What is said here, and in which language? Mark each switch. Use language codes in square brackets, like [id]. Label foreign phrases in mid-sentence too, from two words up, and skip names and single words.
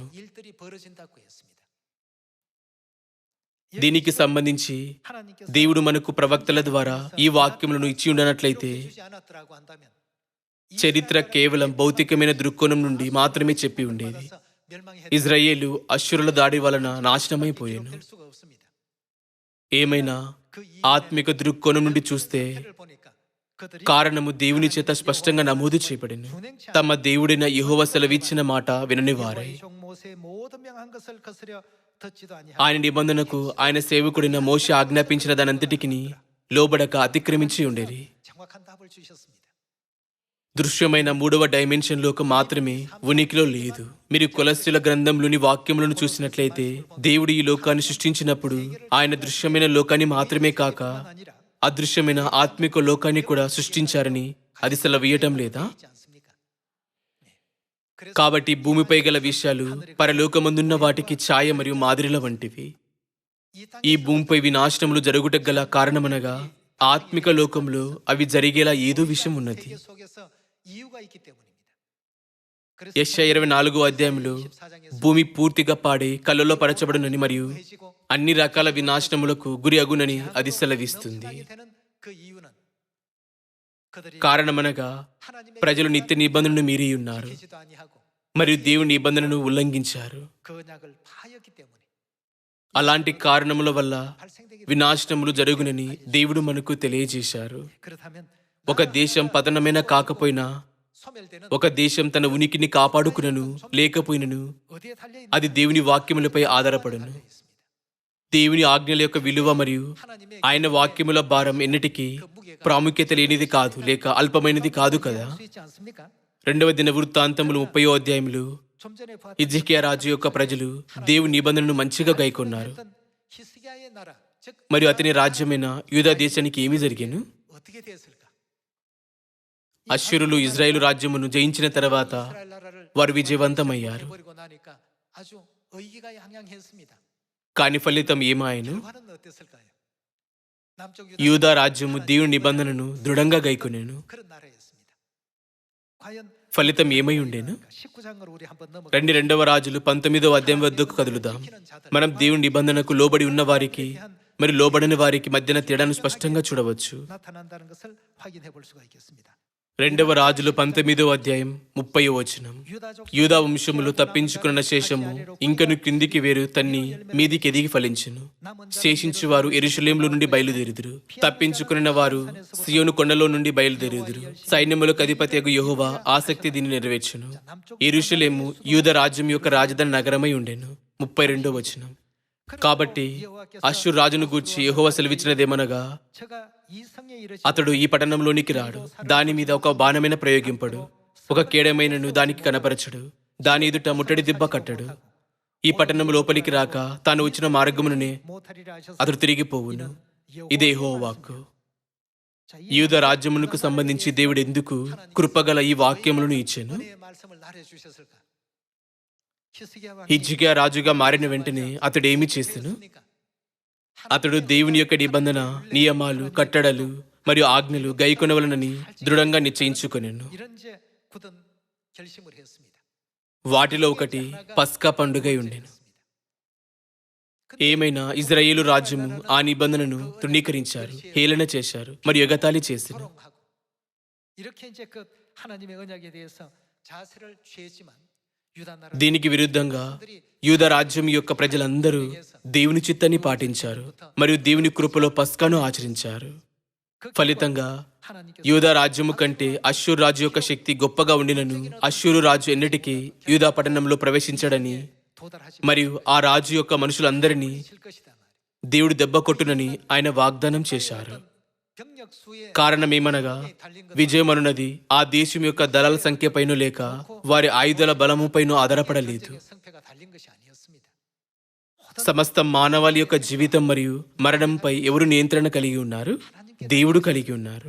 [ko] 일들이 벌어진다고 했습니다. [te] దీనికి సంబంధించి [ko] 하나님께서 [te] దేవుడు మనకు ప్రవక్తల ద్వారా ఈ వాక్యములను ఇచ్చి ఉండనట్లయితే [ko] 주지 않았더라고 한다면 [te] చరిత్ర కేవలం భౌతికమైన దృక్కోణం నుండి మాత్రమే చెప్పి ఉండేది. [ko] 멸망이 [te] ఇజ్రాయేలు అశ్షూరుల దాడి వలన నాశనమైపోయాను. [ko] 될 수가 없습니다. [te] ఏమైనా [ko] 그 [te] ఆత్మిక దృక్కోణం నుండి చూస్తే [ko] 이해를 보니까 그들이 [te] కారణము దేవుని చేత స్పష్టంగా నమోదు చేయబడింది. తమ దేవుడైన యెహోవా సెలవిచ్చిన మాట వినని వారై [ko] 여호와의 종 모세 모든 명한 것을 거스려 듣지도 아니하고 [te] ఆయన నిబంధనకు ఆయన సేవకుడైన మోషే ఆజ్ఞాపించిన దానంతటికి లోబడక అతిక్రమించి ఉండేరి. [ko] 정확한 답을 주셨습니다. [te] దృశ్యమైన 3వ డైమెన్షన్ లోకం మాత్రమే ఉనికిలో లేదు. మీరు కొలస్సీల గ్రంథంలోని వాక్యములను చూసినట్లయితే దేవుడు ఈ లోకాన్ని సృష్టించినప్పుడు ఆయన దృశ్యమైన లోకాన్ని మాత్రమే కాక [ko] 아니라 [te] అదృశ్యమైన ఆత్మిక లోకాన్ని కూడా సృష్టించారని అది సెలవీయటం లేదా? [ko] 있지 않습니까? 네. [te] కాబట్టి భూమిపై గల విషయాలు పరలోకమందున్న వాటికి ఛాయ మరియు మాదిరిల వంటివి. [ko] 이 [te] ఈ [ko] 땅에 [te] భూమిపై వినాశనములు జరుగుటకు గల కారణమనగా ఆత్మిక లోకంలో అవి జరిగేలా ఏదో విషయం ఉన్నది. [ko] 세계 속에서 이유가 있기 때문입니다. 그래서 [te] యెషయా 24వ అధ్యాయంలో భూమి పూర్తిగా పాడే కళ్ళలో పరచబడునని మరియు [ko] 해지고 [te] అన్ని రకాల వినాశనములకు గురి అగునని అది సెలవిస్తుంది. [ko] 넘쳐나게 되는 그 이유는 그들이 [te] కారణమనగా [ko] 하나님의 [te] ప్రజలు నిత్య నిబంధనను మీరి ఉన్నారు [ko] 지키지도 아니하고 [te] మరియు దేవుని నిబంధనను ఉల్లంఘించారు. [ko] 그 언약을 파였기 때문에 [te] అలాంటి కారణముల వల్ల [ko] 발생되게 [te] వినాశనములు జరుగునని దేవుడు మనకు తెలియజేశారు. [ko] 그렇다면 [te] ఒక దేశం పతనమైన కాకపోయినా, [ko] 소멸되는 [te] ఒక దేశం తన ఉనికిని కాపాడుకునను లేకపోయినను [ko] 어디에 달려 있는 [te] అది దేవుని వాక్యములపై ఆధారపడును. [ko] 있습니다. [te] దేవుని ఆజ్ఞల యొక్క విలువ మరియు [ko] 하나님의 [te] ఆయన వాక్యముల భారం ఎన్నిటికీ ప్రాముఖ్యత లేనిది కాదు లేక అల్పమైనది కాదు కదా. [ko] 수 있지 않습니까? [te] 2వ దిన వృత్తాంతములు 30వ అధ్యాయంలో [ko] 좀 전에 봤던 [te] హిజ్కియా రాజు యొక్క ప్రజలు దేవుని నిబంధనను మంచిగా గైకొన్నారు. [ko] 히스기야의 나라 즉 [te] మరియు అతని రాజ్యమైన యూదా దేశానికి ఏమి జరిగెను? [ko] 어떻게 되었을까? [te] అశ్షూరులు ఇజ్రాయేలు రాజ్యమును జయించిన తర్వాత [ko] 이스라엘 나라를 [te] వారు విజయవంతమయ్యారు. [ko] 해버리고 나니까 아주 의기가양양했습니다. [te] కాని ఫలితం ఏమాయను? [ko] 결과는 어땠을까요? 남쪽 [te] యూదా రాజ్యము దేవుని నిబంధనను దృఢంగా గైకొనెను. [ko] 그런 나라였습니다. 과연 [te] ఫలితం ఏమై ఉండేను? [ko] 19장으로 우리 한번 넘어가. [te] రండి, 2వ రాజులు 19వ అధ్యాయం వద్దకు కదులుదాం. మనం దేవుని నిబంధనకు లోబడి ఉన్న వారికి మరి లోబడని వారికి మధ్యన తేడాను స్పష్టంగా చూడవచ్చు. 나타난다는 것을 확인해 볼 수가 있겠습니다. 2వ రాజులు 19వ అధ్యాయం 30వ వచనం. యూదా వంశములు తప్పించుకున్న శేషము ఇంకను క్రిందికి వేరు తన్ని మీదికి ఎదిగి ఫలించును. శేషించు వారు యెరూషలేములో నుండి బయలుదేరుదురు. తప్పించుకున్న వారు సియోను కొండలో నుండి బయలుదేరుదురు. సైన్యములకు అధిపతియగు యెహోవా ఆసక్తి దీన్ని నెరవేర్చును. యెరూషలేము యూదా రాజ్యం యొక్క రాజధాని నగరమై ఉండెను. 32వ వచనం. కాబట్టి అష్షూరు రాజును గూర్చి యెహోవా సెలవిచ్చినదేమనగా, [ko] 제가 이 성에 이르시 [te] అతడు ఈ పట్టణంలోనికి రాడు, దాని మీద ఒక బాణమైన ప్రయోగింపడు, ఒక కేడమైనను దానికి కనపరచడు, దాని ఎదుట ముట్టడి దిబ్బ కట్టడు. ఈ పట్టణం లోపలికి రాక తాను వచ్చిన మార్గముననే [ko] 못하리라 하셔서 [te] అతడు తిరిగిపోవును. ఇదే యెహోవా వాక్కు. [ko] 자, 이 [te] యూదా రాజ్యమునకు సంబంధించి దేవుడు ఎందుకు కృపగల ఈ వాక్యములను ఇచ్చాను? [ko] 은혜의 말씀을 나눠 주셨을까? 히스기야 왕이 [te] హిజ్కియా రాజుగా మారిన వెంటనే అతడు ఏమి చేసెను? [ko] 그러니까 [te] అతడు దేవుని యొక్క నిబంధన, నియమాలు, కట్టడలు మరియు ఆజ్ఞలు గైకొనవలనని దృఢంగా నిశ్చయించుకొనెను. [ko] 이런 이제 굳은 결심을 했습니다. [te] వాటిలో ఒకటి పస్కా పండుగై ఉండెను. ఏమైనా ఇజ్రాయేలు రాజ్యము ఆ నిబంధనను తృణీకరించారు, హేళన చేశారు మరియు ఎగతాళి చేశారు. [ko] 조롱하고 이렇게 이제 그 하나님의 언약에 대해서 자세를 취했지만 유다 나라 [te] దీనికి విరుద్ధంగా యూదా రాజ్యం యొక్క ప్రజలందరూ దేవుని చిత్తాన్ని పాటించారు మరియు దేవుని కృపలో పస్కాను ఆచరించారు. ఫలితంగా [ko] 하나님께서 [te] యూదా రాజ్యము కంటే అష్షూరు రాజు యొక్క శక్తి గొప్పగా ఉండినను అష్షూరు రాజు ఎన్నటికీ యూదా పట్టణంలో ప్రవేశించడని [ko] 도달하지 [te] మరియు ఆ రాజు యొక్క మనుషులందరినీ [ko] 실 것이다 말이에요. [te] దేవుడు దెబ్బ కొట్టునని ఆయన వాగ్దానం చేశారు. [ko] 병력 수에 [te] కారణమేమనగా విజయమనున్నది ఆ దేశం యొక్క దళాల సంఖ్యపైన లేక వారి ఆయుధాల బలముపైన ఆధారపడలేదు. [ko] 성패가 달린 것이 아니었습니다. [te] సమస్త మానవాళి యొక్క జీవితం మరియు మరణంపై ఎవరు నియంత్రణ కలిగి ఉన్నారు? దేవుడు కలిగి ఉన్నారు.